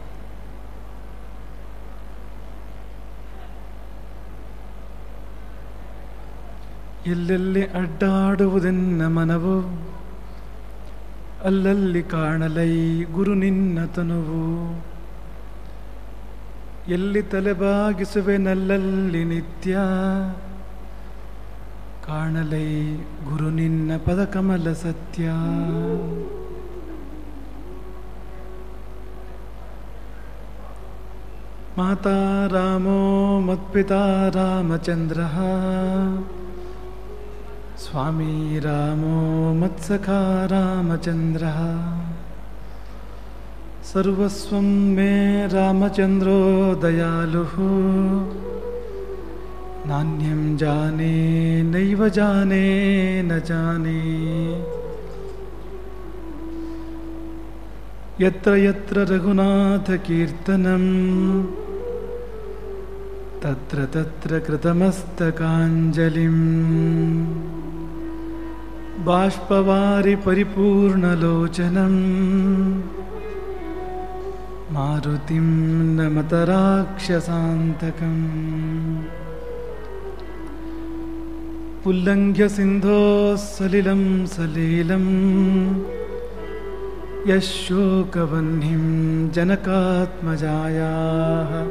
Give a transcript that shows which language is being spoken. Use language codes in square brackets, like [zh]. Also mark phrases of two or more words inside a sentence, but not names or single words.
[kn] ಎಲ್ಲೆಲ್ಲಿ ಅಡ್ಡಾಡುವುದೆನ್ನ ಮನವು, ಅಲ್ಲಲ್ಲಿ ಕಾಣಲೈ ಗುರು ನಿನ್ನ ತನುವು. ಎಲ್ಲಿ ತಲೆಬಾಗಿಸುವೆನಲ್ಲಲ್ಲಿ ನಿತ್ಯ, ಕಾಣಲೈ ಗುರು ನಿನ್ನ ಪದಕಮಲ ಸತ್ಯ. [sa] ಮಾತಾ ರಾಮೋ ಮತ್ಪಿತಾ ರಾಮಚಂದ್ರಃ, ಸ್ವಾಮೀ ರಾಮೋ ಮತ್ಸಖಾ ರಾಮಚಂದ್ರಃ. ಸರ್ವಸ್ವಂ ಮೇ ರಾಮಚಂದ್ರೋ ದಯಾಲುಃ, ನಾನ್ಯಂ ಜಾನೇ ನೈವ ಜಾನೇ ನ ಜಾನೇ. ಯತ್ರ ಯತ್ರ ರಘುನಾಥ ಕೀರ್ತನಂ, ತತ್ರ ತತ್ರ ಕೃತಮಸ್ತಕಾಂಜಲಿಂ. ಬಾಷ್ಪವಾರಿ ಪರಿಪೂರ್ಣಲೋಚನಂ, ಮಾರುತಿಂ ನಮತ ರಾಕ್ಷಸಾಂತಕಂ. ಉಲ್ಲಂಘ್ಯ ಸಿಂಧೋಃ ಸಲಿಲಂ ಸಲೀಲಂ, ಯಶೋಕವಹ್ನಿಂ ಜನಕಾತ್ಮಜಾಯಾಃ.